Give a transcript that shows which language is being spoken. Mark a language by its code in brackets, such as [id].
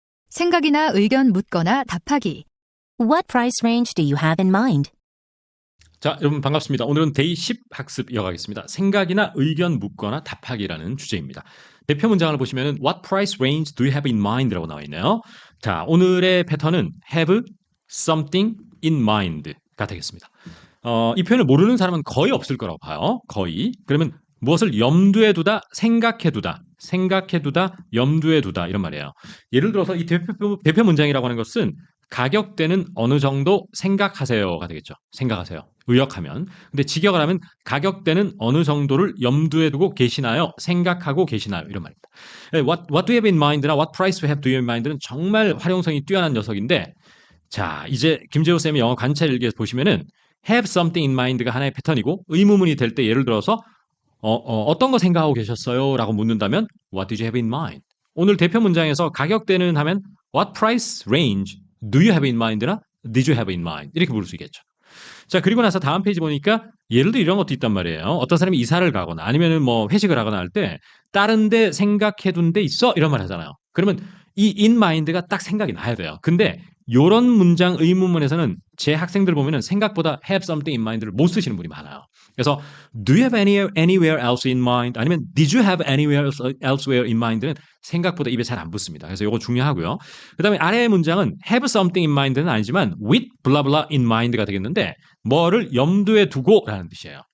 [ko] 생각이나 의견 묻거나 답하기. [en] What price range do you have in mind? [ko] 자, 여러분 반갑습니다. 오늘은 데이 10 학습 이어가겠습니다. 생각이나 의견 묻거나 답하기라는 주제입니다. 대표 문장을 보시면은 [en] What price range do you have in mind? [ko] 라고 나와 있네요. 자, 오늘의 패턴은 [en] have something in mind [ko] 가 되겠습니다. 이 표현을 모르는 사람은 거의 없을 거라고 봐요. 거의. 그러면 무엇을 염두에 두다, 생각해 두다, 염두에 두다 이런 말이에요. 예를 들어서 이 대표 문장이라고 하는 것은 가격대는 어느 정도 생각하세요가 되겠죠. 생각하세요. 의역하면. 근데 직역을 하면 가격대는 어느 정도를 염두에 두고 계시나요? 생각하고 계시나요? 이런 말입니다. [en] What do you have in mind [ko] 나 [en] what price do you have in mind [ko] 는 정말 활용성이 뛰어난 녀석인데 자, 이제 김재호 쌤의 영어 관찰 일기에서 보시면은 [en] have something in mind [ko] 가 하나의 패턴이고 의문문이 될 때 예를 들어서 어떤 거 생각하고 계셨어요? 라고 묻는다면 [en] What did you have in mind? [ko] 오늘 대표 문장에서 가격대는 하면 [en] What price range do you have in mind나 did you have in mind? [ko] 이렇게 물을 수 있겠죠. 자, 그리고 나서 다음 페이지 보니까 예를 들어 이런 것도 있단 말이에요. 어떤 사람이 이사를 가거나 아니면은 뭐 회식을 하거나 할 때 다른 데 생각해 둔 데 있어? 이런 말 하잖아요. 그러면 이 in mind가 딱 생각이 나야 돼요. 근데 요런 문장 의문문에서는 제 학생들 보면은 생각보다 [en] have something in mind [ko] 를 못 쓰시는 분이 많아요. [en] 그래서 do you have anywhere else in mind? [ko] 아니면 [en] did you have anywhere elsewhere in mind [ko] 는 생각보다 입에 잘 안 붙습니다. 그래서 요거 중요하고요. 그다음에 아래의 문장은 [en] have something in mind [ko] 는 아니지만 [en] with blah blah in mind [ko] 가 되겠는데 뭐를 염두에 두고라는 뜻이에요.